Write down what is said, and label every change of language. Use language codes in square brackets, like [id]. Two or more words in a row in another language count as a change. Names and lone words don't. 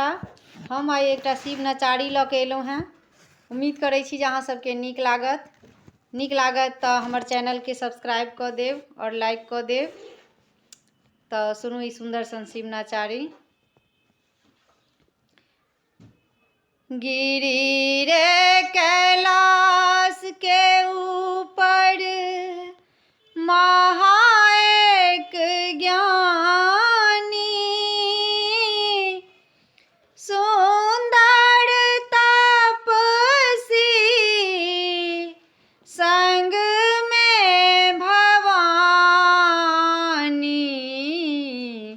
[mai] हम आइ एक शिव नचारी लऽ के एलहुँ हैं। उम्मीद करै छी जे अहाँ सबके नीक लागत तो हमर चैनल के सब्सक्राइब कऽ देव और लाइक कऽ देव। तो सुनू ई सुंदर सन शिव नचारी। गिरी रे कैलाश के ऊपर महाएक ज्ञानी, सुंदर तपसी संग में भवानी।